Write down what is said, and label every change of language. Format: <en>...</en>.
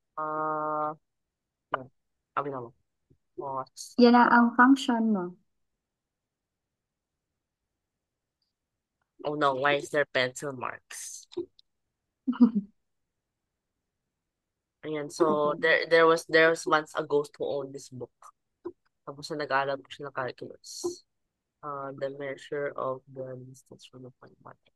<en>Uh, no.</en> <tl>Sabi naman.</tl> <en>What?</en> <tl>Yan na ang function mo.</tl> <en>Oh no, why is there pencil marks?</en> <tl>Ayan, so</tl> <en>Okay. there was once a ghost who owned this book.</en> <tl>Tapos na nag-aaral po siya ng calculus.</tl> <en>The measure of the distance from the point one.</en>